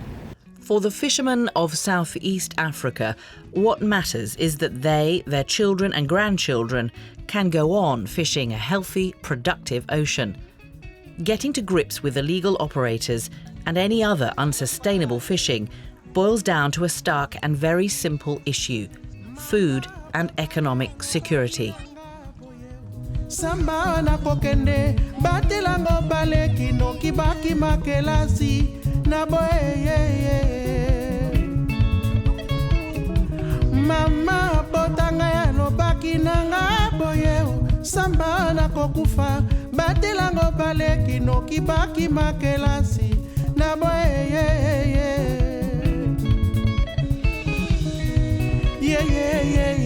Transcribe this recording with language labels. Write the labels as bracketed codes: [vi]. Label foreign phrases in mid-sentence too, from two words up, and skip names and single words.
[en] For the fishermen of Southeast Africa, what matters is that they, their children and grandchildren can go on fishing a healthy, productive ocean. Getting to grips with illegal operators and any other unsustainable fishing boils down to a stark and very simple issue: food and economic security. [ln] Samba na pokende batelango baleki no kibaki makelasi na boye mama botanga ya no baki nanga boye samba na kokufa batelango baleki no kibaki makelasi na boye yeah